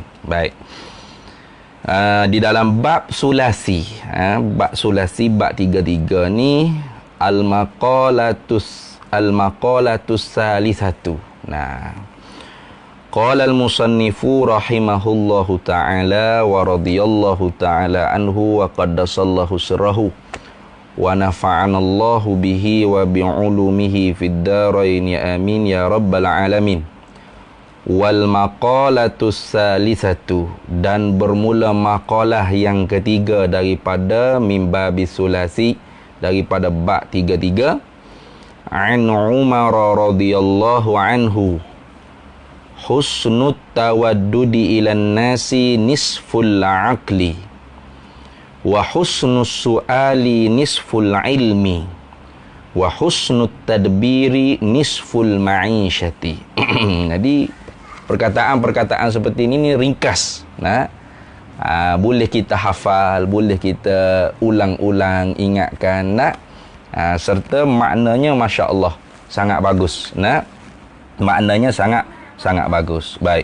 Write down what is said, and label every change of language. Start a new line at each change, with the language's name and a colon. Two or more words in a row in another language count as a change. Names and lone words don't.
Malay: Baik. Di dalam bab sulasi, bab sulasi, bab 33 ni
Arabic: المقالة الثالثة. قال المصنف رحمه الله تعالى ورضي الله تعالى عنه وقدس الله سره ونفعنا الله به وبعلومه في الدارين يا آمين يا رب العالمين. والمقالة الثالثة,
Malay: dan bermula maqalah yang ketiga daripada mimbabi sulasi, daripada bab 33.
Arabic: عن عمر رضي الله عنه، حسن التودد إلى الناس نصف العقل وحسن السؤال نصف العلم وحسن التدبير نصف المعيشة.
Malay: Jadi perkataan-perkataan seperti ini ringkas. Boleh kita hafal, boleh kita ulang-ulang, ingatkan. Serta maknanya
Arabic: ما شاء الله
Malay: sangat bagus. Maknanya sangat bagus. Baik.